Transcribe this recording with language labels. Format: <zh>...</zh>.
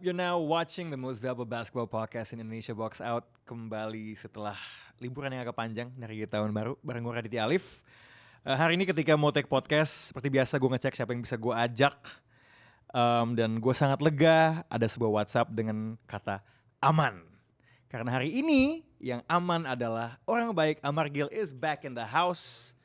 <en>You're now watching the most valuable basketball podcast in Indonesia, Box Out.</en> <id>Kembali setelah liburan yang agak panjang dari tahun baru bareng gue Raditya Alif. Hari ini ketika mau take podcast, seperti biasa gue ngecek siapa yang bisa gue ajak. Dan gue sangat lega ada sebuah WhatsApp dengan kata aman. Karena hari ini yang aman adalah orang baik.</id> <en>Amar Gil is back in the house.</en>